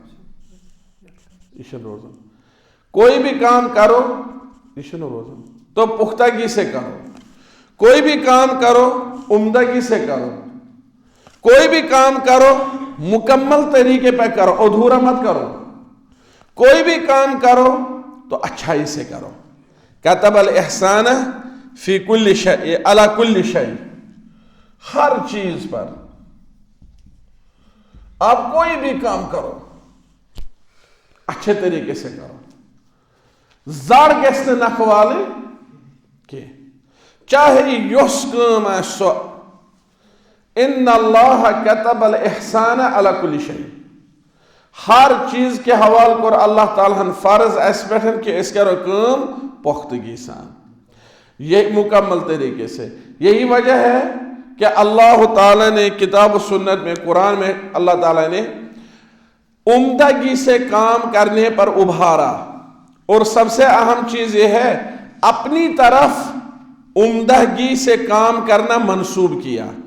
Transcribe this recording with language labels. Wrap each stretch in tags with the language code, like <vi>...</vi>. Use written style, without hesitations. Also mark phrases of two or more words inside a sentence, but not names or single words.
<ur>کوئی بھی کام کرو تو پختگی سے کرو، کوئی بھی کام کرو عمدگی سے کرو، کوئی بھی کام کرو مکمل طریقے پہ کرو، ادھورا مت کرو، کوئی بھی کام کرو تو اچھائی سے کرو۔</ur> <ar>کتب الاحسان فی کل شیء علی کل شیء،</ar> <ur>ہر چیز پر آپ کوئی بھی کام کرو اچھے طریقے سے کرو،</ur> <ks>زار گژھِ نہٕ نکھٕ والٕنۍ کینٛہہ، چاہے یۄس کٲم آسہِ سۄ۔</ks> <ar>ان اللہ کتب الاحسان علی کل شیء،</ar> <ur>ہر چیز کے حوالہ</ur> <ks>کور اللہ تعالیٰ فرض اس پہ کہ اس کرو کام پختگی سان،</ks> <ur>یہ مکمل طریقے سے۔ یہی وجہ ہے کہ اللہ تعالیٰ نے کتاب و سنت میں، قرآن میں اللہ تعالیٰ نے عمدگی سے کام کرنے پر ابھارا، اور سب سے اہم چیز یہ ہے اپنی طرف عمدگی سے کام کرنا منسوب کیا۔</ur>